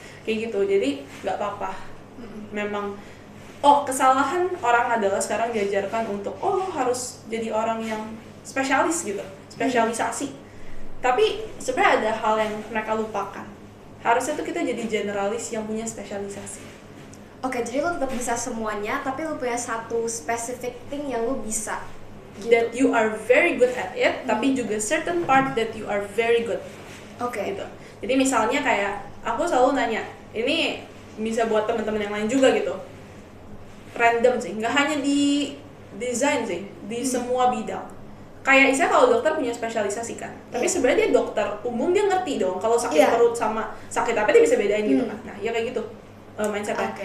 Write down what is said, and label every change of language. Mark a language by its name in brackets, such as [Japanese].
[Indonesian] Kayak gitu, jadi nggak apa-apa. Memang, kesalahan orang adalah sekarang diajarkan untuk, harus jadi orang yang spesialis gitu, spesialisasi. Tapi sebenarnya ada hal yang mereka lupakan. Harusnya tuh kita jadi generalis yang punya spesialisasi. Jadi lo tetap bisa semuanya, tapi lo punya satu [English] specific thing [Indonesian] yang lo bisa gitu. [English] That you are very good at it, [Indonesian] tapi juga [English] certain part that you are very good. [Indonesian] Gitu. Jadi misalnya kayak, aku selalu nanya, ini bisa buat teman-teman yang lain juga gitu. Random sih, nggak hanya di desain sih, di semua bidang. Kayak istilah kalau dokter punya spesialisasi kan, tapi sebenarnya dia dokter umum, dia ngerti dong kalau sakit perut sama sakit apa dia bisa bedain gitu kan. Nah, ya kayak gitu. Mindsetnya.